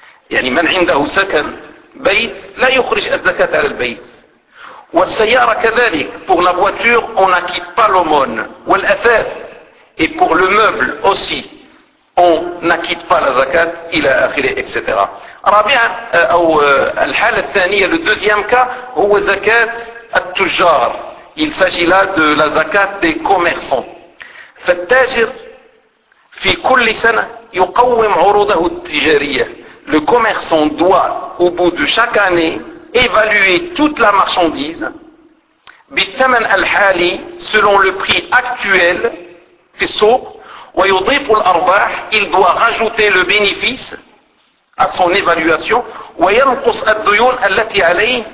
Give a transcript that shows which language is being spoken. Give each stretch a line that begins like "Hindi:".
Arabic: يعني من عنده سكن بيت لا يخرج الزكاة على البيت والسيارة كذلك
French: pour la voiture on n'acquitte pas l'aumône
Arabic: والأثاث
French: et pour le meuble aussi on n'acquitte pas la zakat
Arabic: إلى آخره etc. رابعا أو الحالة الثانية
French: le deuxième cas
Arabic: هو زكاة التجار.
French: Il s'agit là de la zakat des commerçants.
Arabic: فالتاجر في كل سنة يقوم عروضه التجارية.
French: Le commerçant doit, au bout de chaque année, évaluer toute la marchandise
Arabic: بالثمن الحالي
French: selon le prix actuel
Arabic: في السوق ويضيف الأرباح.
French: Il doit rajouter le bénéfice à son évaluation
Arabic: وينقص الديون التي عليه.